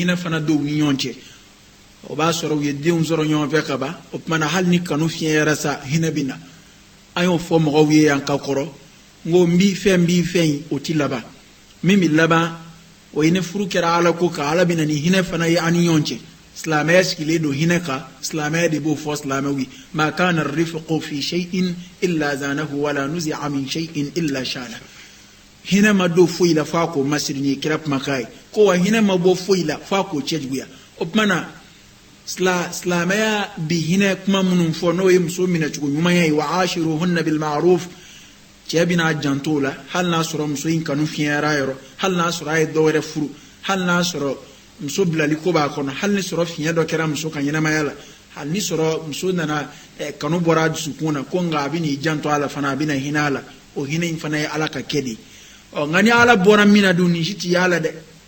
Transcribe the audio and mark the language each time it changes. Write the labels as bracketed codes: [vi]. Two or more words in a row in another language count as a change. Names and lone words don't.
[bm] hinɛ fana don u ni ɲɔgɔn cɛ o b'a sɔrɔ u ye denw sɔrɔ ɲɔgɔn fɛ ka ban o tumana hali ni kanu fiɲɛyara sa hinɛ bɛ na an y'o fɔ mɔgɔw ye yan ka kɔrɔ n ko n b'i fɛn o ti laban min bɛ laban o ye ni furu kɛra ala ko kan ala bɛ na ni hinɛ fana ye an ni ɲɔgɔn cɛ silamɛya sigilen don hinɛ kan silamɛya de b'o fɔ silamɛw ye ma [ar] كان رفق في شيء إلا زانه ولا نزع من شيء إلا شانه [bm] hinɛ ma don foyi la f'a k'o masiri ni kira kumakan ye ko wa hinɛ ma bɔ foyi la f'a k'o cɛjuguya o tumana silamɛya bi hinɛ kuma minnu fɔ n'o ye muso minɛcogo ɲuman ye [ar] وعاشروهن بالمعروف [bm] cɛ bɛna janto o la hali n'a sɔrɔ muso in kanu fiɲɛyara yɔrɔ hali n'a sɔrɔ a ye dɔ wɛrɛ furu hali n'a sɔrɔ muso bilali ko b'a kɔnɔ hali ni sɔrɔ fiɲɛ dɔ kɛra muso ka ɲɛnamaya la hali ni sɔrɔ muso nana kanu bɔra a dusukun na ko nka a bɛ n'i janto a la fana a bɛna hinɛ a la o hinɛ in fana ye ala ka kɛ de ye nka ni ala bɔra min na dun nin si tɛ y'a la dɛ